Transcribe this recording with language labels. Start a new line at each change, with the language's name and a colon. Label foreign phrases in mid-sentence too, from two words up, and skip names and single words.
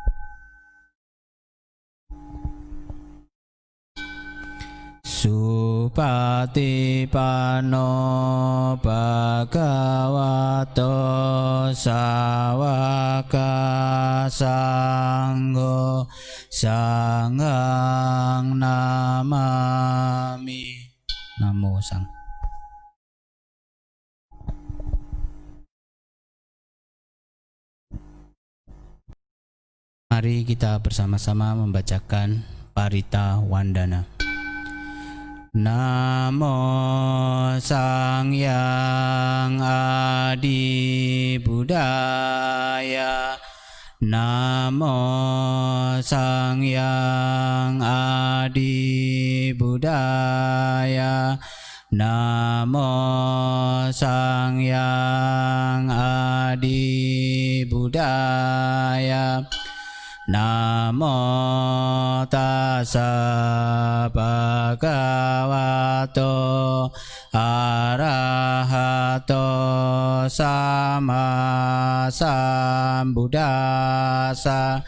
Pali: Supatipanno Bhagavato Sawaka Sangho Sanghang Namami. Namo Sang.
Indonesian: Mari kita bersama-sama membacakan Parita Wandana.
Pali: Namo Sang Hyang Adi Budaya. Namo Sang Hyang Adi Budaya. Namo Sang Hyang Adi Budaya. Namo tassa bhagavato arahato sama sambuddhassa.